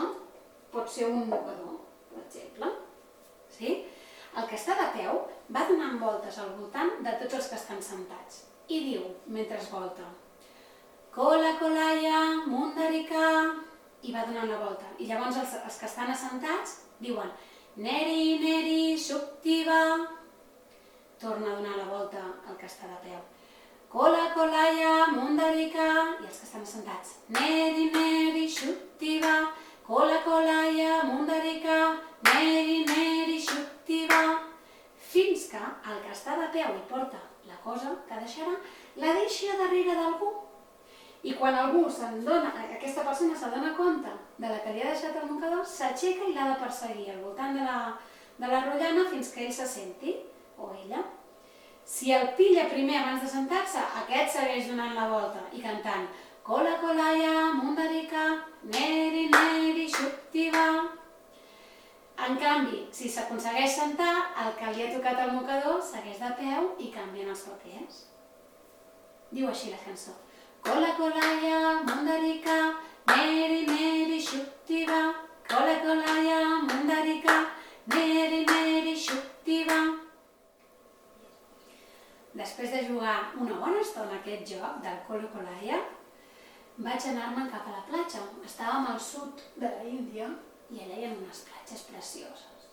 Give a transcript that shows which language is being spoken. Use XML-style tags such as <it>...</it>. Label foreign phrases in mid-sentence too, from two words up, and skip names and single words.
<ca>Pot ser un mocador, per exemple. Sí? El que està de peu va donant voltes al voltant de tots els que estan sentats i diu, mentre es volta,</ca> <ta>கொலா கொலாயா முந்திரிக்கா,</ta> <ca>i va donant la volta. I llavors els que estan assentats diuen</ca> <ta>நரி நரி சுத்தி வா,</ta> <ca>torna a donar la volta al que està de peu.</ca> <ta>கொலா கொலாயா முந்திரிக்கா,</ta> <ca>i els que estan assentats</ca> <ta>நரி நரி சுத்தி வா, கொலா கொலாயா முந்திரிக்கா, நரி நரி சுத்தி வா,</ta> <ca>fins que el que està de peu i porta la cosa que deixarà, la deixa darrere d'algú. I quan aquesta persona s'adona compte de la que li ha deixat el mocador, s'aixeca i l'ha de perseguir al voltant de la rotllana fins que ell se senti, o ella. Si el pilla primer abans de sentar-se, aquest segueix donant la volta i cantant</ca> <ta>கொலா கொலாயா முந்திரிக்கா, நரி நரி சுத்தி வா.</ta> <ca>En canvi, si s'aconsegueix sentar, el que li ha tocat el mocador segueix de peu i canvien els papers. Diu així la cançó.</ca> <ta>கொலா கொலாயா முந்திரிக்கா, நரி நரி சுத்தி வா. கொலா கொலாயா முந்திரிக்கா, நரி நரி சுத்தி வா.</ta> <ca>Després de jugar una bona estona a aquest joc del Kola kolaya, vaig anar-me'n cap a la platja. Estàvem al sud de la Índia i allà hi ha unes platges precioses.</ca>